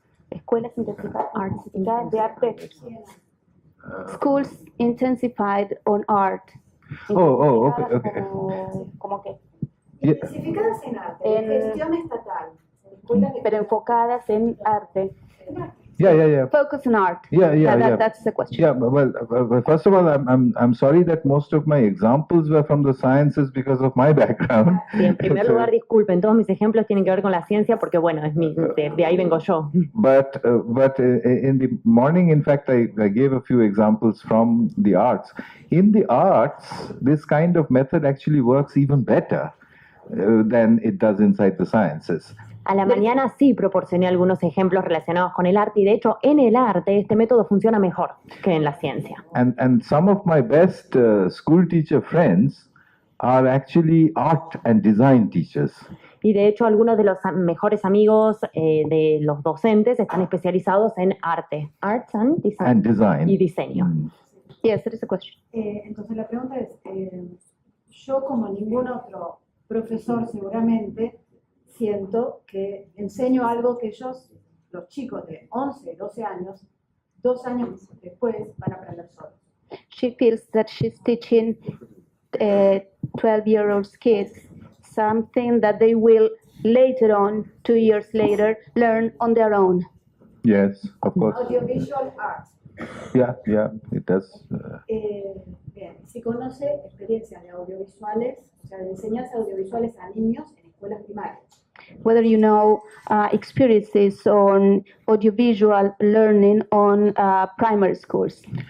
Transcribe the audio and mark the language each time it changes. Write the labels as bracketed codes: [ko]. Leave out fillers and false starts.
[es] Escuelas intensificadas de arte. [en] Schools intensified on art. Okay. [es] ¿Cómo qué? Intensificadas en arte, en gestión estatal. Pero enfocadas en arte. [en] Yeah. Focus on art. Yeah. That's the question. Yeah, well, first of all, I'm sorry that most of my examples were from the sciences because of my background. [es] Sí, en primer lugar, disculpen, todos mis ejemplos tienen que ver con la ciencia porque, bueno, de ahí vengo yo. [en] But in the morning, in fact, I gave a few examples from the arts. In the arts, this kind of method actually works even better than it does inside the sciences. [es] A la mañana sí proporcioné algunos ejemplos relacionados con el arte y de hecho en el arte este método funciona mejor que en la ciencia. [en] And some of my best school teacher friends are actually art and design teachers. [es] Y de hecho algunos de los mejores amigos de los docentes están especializados en arte, [en] arts and design. [es] Y diseño. [en] Yes, that is a question. [es] Entonces la pregunta es, yo como ningún otro profesor seguramente siento que enseño algo que ellos, los chicos de 11, 12 años, 2 años después van a aprender solos. [en] She feels that she's teaching 12-year-old kids something that they will later on, 2 years later, learn on their own. Yes, of course. Audiovisual arts. Yeah, it does. [es] Bien, si conoce experiencias de audiovisuales, o sea, de enseñanza de audiovisuales a niños en escuelas primarias. [en] Whether you know experiences on audiovisual learning on primary schools.